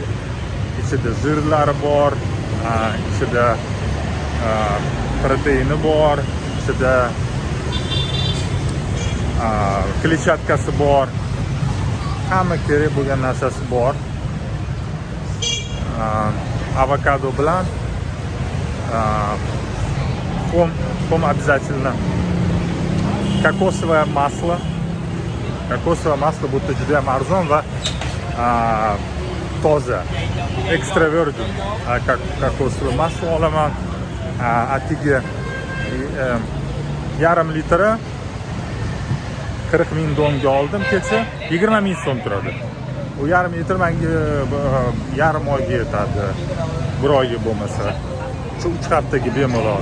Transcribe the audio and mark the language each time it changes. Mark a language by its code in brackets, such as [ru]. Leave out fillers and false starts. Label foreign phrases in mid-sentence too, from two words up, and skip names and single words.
[uz] Ichida zirlari bor, ichida proteini bor, ichida kletchatkasi bor. Hamma kerak bo'lgan narsasi bor. Avokado bilan xom обязательно. [ru] Kokosовое масло. Kokosовое масло [uz] bu juda ham arzon va toza. [en] Extra virgin [ru] kokosовое масло [uz] olaman. Atiga yarim litri 40,000 donga oldim kecha. 20,000 so'm turadi. U yarim litr menga yarim oyga yetadi. Bir oyga bo'lmasa. shu 3 haftaga bemalol.